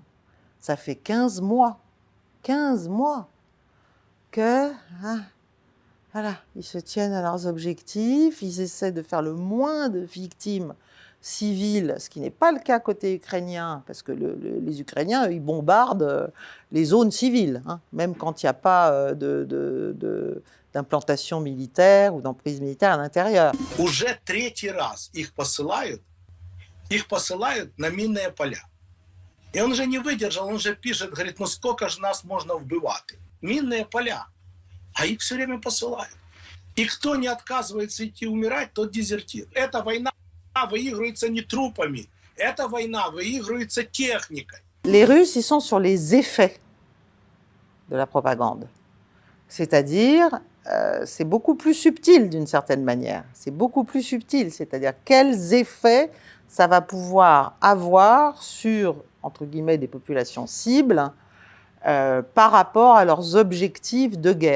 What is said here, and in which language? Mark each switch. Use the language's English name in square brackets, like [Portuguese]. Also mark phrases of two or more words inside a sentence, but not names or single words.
[French] Ça fait 15 mois que, voilà, ils se tiennent à leurs objectifs, ils essaient de faire le moins de victimes civiles, ce qui n'est pas le cas côté ukrainien, parce que les Ukrainiens, eux, ils bombardent les zones civiles, hein, même quand il n'y a pas d'implantation militaire ou d'emprise militaire à l'intérieur. [Russian] Уже третий раз их посылают на минные поля. И он же не выдержал, он же пишет, говорит, ну сколько же нас можно вбивать? Минные поля, а их все время посылают. И кто не отказывается идти умирать, тот дезертир. Эта война выигрывается не трупами, эта война выигрывается техникой. [French] Les Russes, ils sont sur les effets de la propagande. C'est-à-dire, c'est beaucoup plus subtil d'une certaine manière. C'est beaucoup plus subtil, c'est-à-dire quels effets ça va pouvoir avoir sur, entre guillemets, des populations cibles, par rapport à leurs objectifs de guerre.